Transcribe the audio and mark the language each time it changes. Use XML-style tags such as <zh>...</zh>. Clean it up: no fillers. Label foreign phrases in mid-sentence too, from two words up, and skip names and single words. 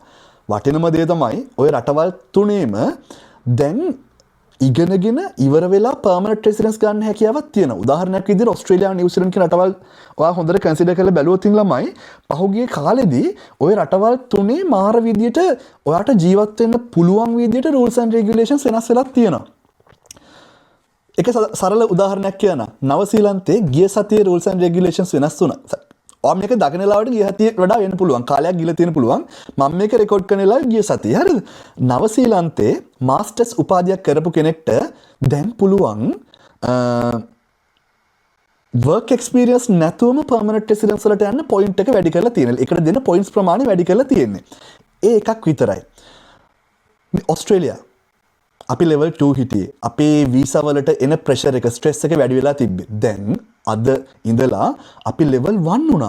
<si>වටිනම දේ තමයි ඔය රටවල් තුනේම දැන් ඉගෙනගෙන ඉවර වෙලා</si> <en>permanent residence</en> <si>ගන්න හැකියාවක් තියෙනවා. උදාහරණයක් විදිහට ඔස්ට්‍රේලියාව, නිව්සීලන්ත කියන රටවල් ඔයා හොඳට කන්සිඩර් කරලා බැලුවොත් ළමයි පහුගිය කාලෙදී ওই රටවල් තුනේ මාර විදියට ඔයාට ජීවත් වෙන්න පුළුවන් විදියට</si> <en>rules and regulations</en> <si>වෙනස් වෙලා තියෙනවා. එක සරල උදාහරණයක් කියනවා. නවසීලන්තේ ගිය සතියේ</si> <en>rules and regulations</en> <si>වෙනස් වුණා. ඔයා මේක දකින ලාවට ගිය සතියේ වඩා වෙන්න පුළුවන්. කාලයක් ගිහලා තියෙන පුළුවන්. මම මේක රෙකෝඩ් කරන ලාව ගිය සතියේ. හරිද? නවසීලන්තේ මාස්ටර්ස් උපාධියක් කරපු කෙනෙක්ට දැන් පුළුවන්</si> <en>work experience</en> <si>නැතුවම</si> <en>permanent residence</en> <si>වලට යන්න point එක වැඩි කරලා තියෙනවා. ඒකට දෙන points ප්‍රමාණය වැඩි කරලා තියෙන්නේ. ඒ එකක් විතරයි. ඔස්ට්‍රේලියා අපි level 2 හිටියේ. අපේ visa වලට එන pressure එක stress එක වැඩි වෙලා තිබ්බේ. දැන් අද ඉඳලා අපි level 1 වුණා.</si>